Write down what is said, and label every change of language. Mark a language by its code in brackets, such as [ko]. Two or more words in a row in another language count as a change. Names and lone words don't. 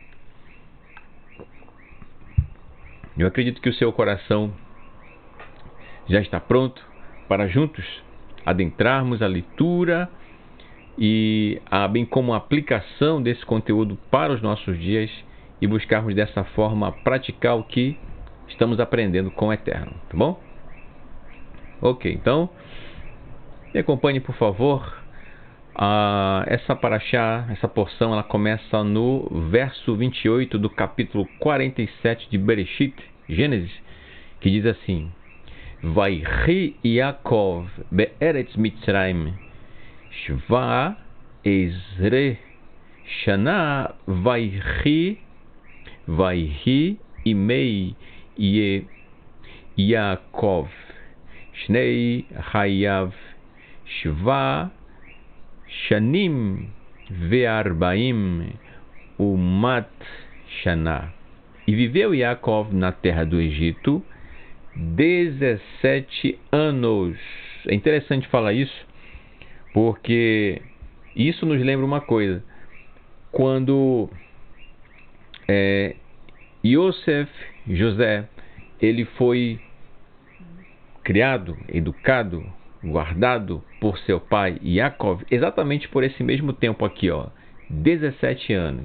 [pt] Eu acredito que o seu coração já está pronto para juntos adentrarmos a leitura e bem como a aplicação desse conteúdo para os nossos dias e buscarmos dessa forma praticar o que estamos aprendendo com o Eterno, tá bom? Ok, então me acompanhe, por favor. Essa paraxá, essa porção, ela começa no verso 28 do capítulo 47 de Bereshit, Gênesis, que diz assim: [he] ויחי יעקב בארץ מצרים שבע עשרה שנה ויהי ימי יעקב שני חייו שבע שנים וארבעים ומאת שנה. [pt] E viveu Yaakov na terra do Egito 17 anos. É interessante falar isso, porque isso nos lembra uma coisa. Quando José, ele foi criado, educado, guardado por seu pai Yaakov, exatamente por esse mesmo tempo aqui, 17 anos.